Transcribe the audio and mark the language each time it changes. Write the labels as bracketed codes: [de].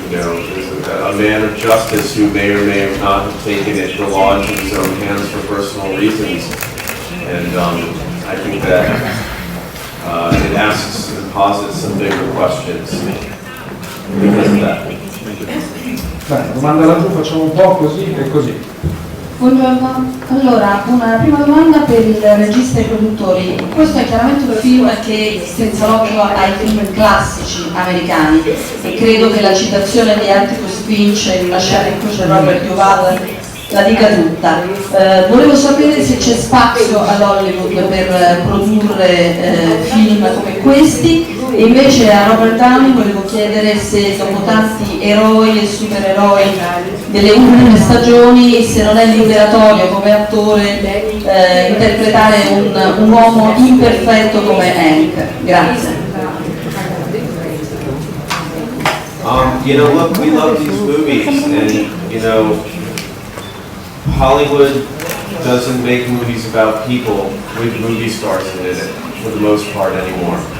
[en] You know, there's a man of justice who may or may not have taken the law into his own hands for personal reasons. And I think that it asks and posits some bigger questions because of that. [it] Beh, domanda laggiù, facciamo un po' così e così. Buongiorno, allora una prima domanda per il regista e i produttori. Questo è chiaramente un film che strizza l'occhio ai film classici americani e credo che la citazione di Atticus Finch in una scena in cui c'è Robert Duvall la dica tutta. Volevo sapere se c'è spazio all'Hollywood per produrre film come questi e invece a Robert Downey volevo chiedere se dopo tanti eroi e supereroi delle ultime stagioni, se non è liberatorio come attore interpretare un uomo imperfetto come Hank. Grazie. [en] You know, look, we love these movies, and you know, Hollywood doesn't make movies about people with movie stars in it for the most part anymore.